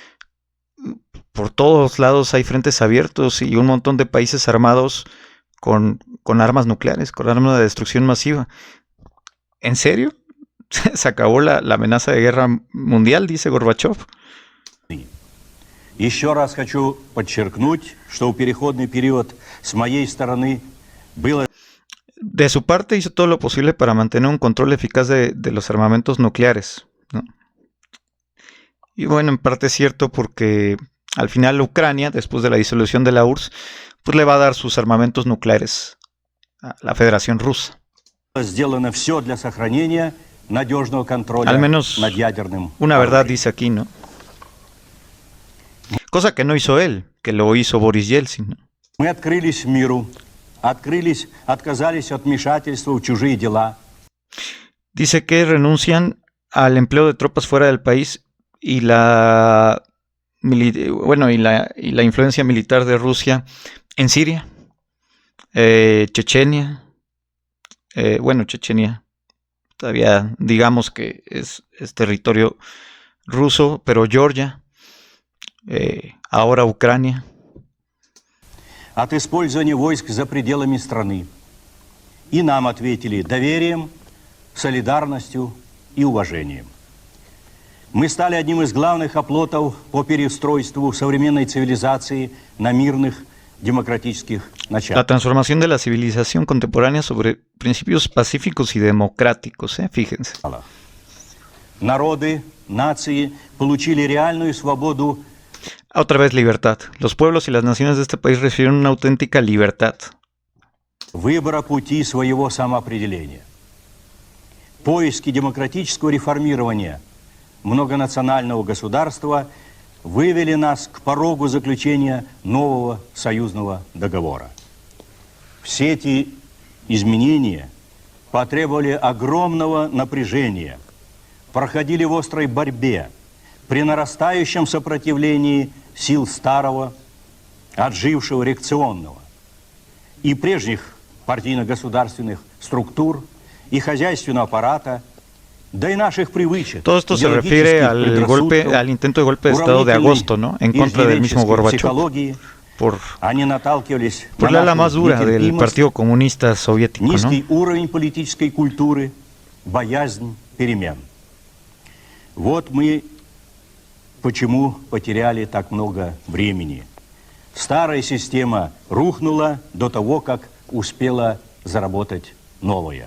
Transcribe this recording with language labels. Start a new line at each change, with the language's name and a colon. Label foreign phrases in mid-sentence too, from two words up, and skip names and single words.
Spanish: Por todos lados hay frentes abiertos y un montón de países armados con armas nucleares, con armas de destrucción masiva. ¿En serio? ¿Se acabó la amenaza de guerra mundial, dice Горбачев?
Russian: Еще раз хочу подчеркнуть, что в переходный период с моей стороны было...
Spanish: De su parte hizo todo lo posible para mantener un control eficaz de los armamentos nucleares, ¿no? Y bueno, en parte es cierto porque al final Ucrania, después de la disolución de la URSS, pues le va a dar sus armamentos nucleares a la Federación Rusa.
Russian: Сделано все для сохранения надежного контроля
Spanish: Al menos
Russian: над ядерным
Spanish: una verdad
Russian: оружием.
Spanish: dice aquí, ¿no? Cosa que no hizo él, que lo hizo Boris Yeltsin, ¿no?
Russian: Мы открылись миру, отказались от вмешательства в чужие дела.
Spanish: Dice que renuncian al empleo de tropas fuera del país y la influencia militar de Rusia en Siria, Chechenia, Chechenia todavía digamos que es territorio ruso, pero Georgia, ahora Ucrania.
Russian: От использования войск за пределами страны. И нам ответили доверием, солидарностью и уважением. Мы стали одним из главных оплотов по переустройству современной цивилизации на мирных демократических
Spanish: La
Russian: началах.
Spanish: transformación de la civilización contemporánea sobre principios pacíficos y democráticos, fíjense.
Russian: Народы, нации получили реальную свободу.
Spanish: Otra vez libertad. Los pueblos y las naciones de este país recibieron una auténtica libertad.
Russian: Выбора пути своего самоопределения. Поиски демократического реформирования многонационального государства вывели нас к порогу заключения нового союзного договора. Все эти изменения потребовали огромного напряжения, проходили в острой борьбе, при нарастающем сопротивлении сил старого, отжившего реакционного и прежних партийно-государственных структур и хозяйственного аппарата, да и наших привычек.
Spanish: Todo esto se refiere al intento de golpe de Estado de agosto, ¿no? En contra del mismo Gorbachev, por la ala más dura del Partido Comunista Soviético, ¿no?
Russian: Низкий уровень политической культуры, боязнь перемен. Вот мы почему потеряли так много времени. Старая система рухнула до того, как успела заработать новая.